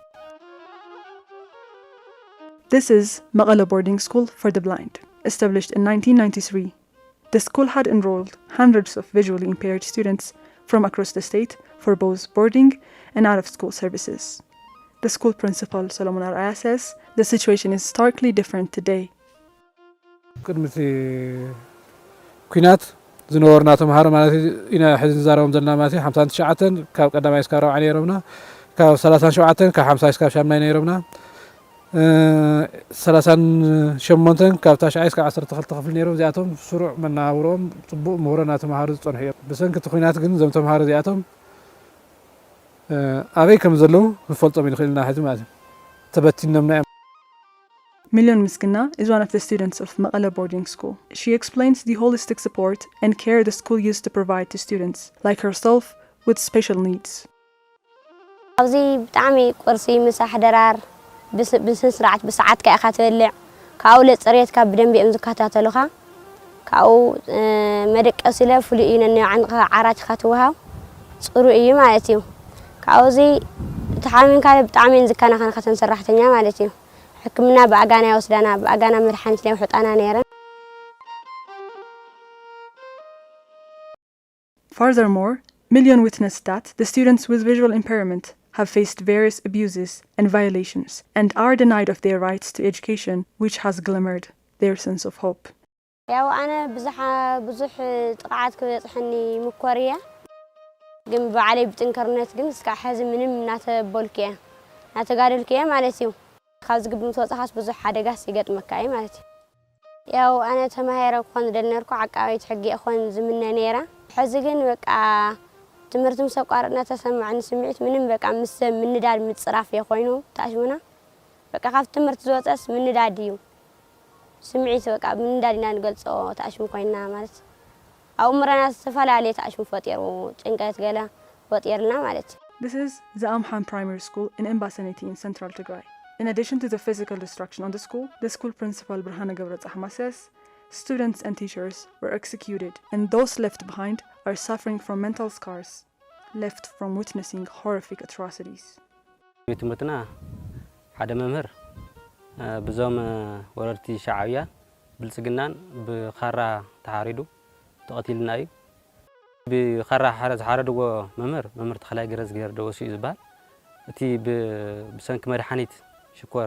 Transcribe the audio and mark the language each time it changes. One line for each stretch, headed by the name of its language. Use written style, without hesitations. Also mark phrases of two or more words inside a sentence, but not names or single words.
English: This is Maqala Boarding School for the Blind, established in 1993. The school had enrolled hundreds of visually impaired students from across the state for both boarding and out-of-school services. The school principal, Solomon Araya, says the situation is starkly different today.
Tigrinya: ቅድሚ ኩናት ዝነበሩና ተምሃሮ ማለት ኢና ሕዚ ንዛረቦም ዘለና ማለት 59 ካብ ቀዳማይ እስካብ 4 ነይሮምና ካብ 37 ካብ 50 እስካብ 8 ነይሮምና 38 ካብ 9 እስካብ 12 ክፍሊ ነይሮም እዚኣቶም ስሩዕ መነባብሮኦም ፅቡቅ ምህሮ እናተምሃሩ ዝፀንሑ እዮም ብሰንኪ እቲ ኩናት ግን እዞም ተምሃሮ እዚኣቶም ኣበይ ከም ዘለዉ ክንፈልጦም ይንኽእልና ሕዚ ማለት እዩ ተበቲኖምና እዮም
English: Million Miskina is one of the students of Maqala Boarding School. She explains the holistic support and care the school used to provide to students, like herself, with special needs.
Tigrinya: ኣብዚ ብጣዕሚ ቁርሲ ምሳሕ ደራር ብስርዓት ብሰዓት ከኢኻ ትበልዕ ካብኡ ለፅሬትካ ብደንቢ እዮም ዝከታተሉኻ ካብኡ መደቀሲ ኢለ ፍሉይ እዩ ነንባዕንኻ ዓራትካ ትወሃብ ፅሩይ እዩ ማለት እዩ ካብዚ ተሓሚምካ ብጣዕሚ ዝከናኸንካ ተን ሰራሕተኛ ማለት እዩ ሕክምና ብኣጋና ይወስዳና ብኣጋና መድሓኒት ለውሕጣና ነይረን
English: Furthermore, Million witnessed that the students with visual impairment have faced various abuses and violations and are denied of their rights to education, which has glimmered their sense of hope.
Tigrinya: ያው ኣነ ብዙሕ ጥቃዓት ክበፅሕኒ ምኮርያ ግን ባዕለይ ብጥንከርነት ግን እስካብ ሕዚ ምንም እናተበልክየ እናተጋደልክየ ማለት እዩ ካብዚ ግብን ተወፃኻስ ብዙሕ ሓደጋስ ይገጥመካ እዩ ማለት እዩ ያው ኣነ ተማሂረ ክኾን ዝደሊ ነርኩ ዓቃባይት ሕጊ ክኾን ዝምነ ነይራ ሕዚ ግን በቃ ትምህርቲ ምስ ኣቋረጥና ተሰማዕኒ ስምዒት ምንም በቃ ምስ ምንዳድ ምፅራፍ የኮይኑ ተኣሽሙና በቃ ካብ ትምህርቲ ዝወፀስ ምንዳድ እዩ ስምዒት በቃ ምንዳድ ኢና ንገልፆ ተኣሽሙ ኮይና ማለት ኣእምሮና ዝተፈላለየ ተኣሽሙ ፈጢሩ ጭንቀት ገለ ፈጢርና ማለት እዩ
English: This is the Amhan Primary School in Embasaneti in Central Tigray. In addition to the physical destruction on the school principal Birhane Gabretzahma says students and teachers were executed and those left behind are suffering from mental scars left from witnessing horrific atrocities.
Tigrinya: ትምህርትና ሓደ መምህር ብዞም ወረርቲ ሻዕብያ ብልጽግናን ብኻራ ተሓሪዱ ተቐቲልና እዩ ብኻራ ሓረድዎ መምህር ተኸላይ ገረዝ ገር ደወሱ ይዝባል እቲ ብሰንኪ መድሓኒት ሽኮር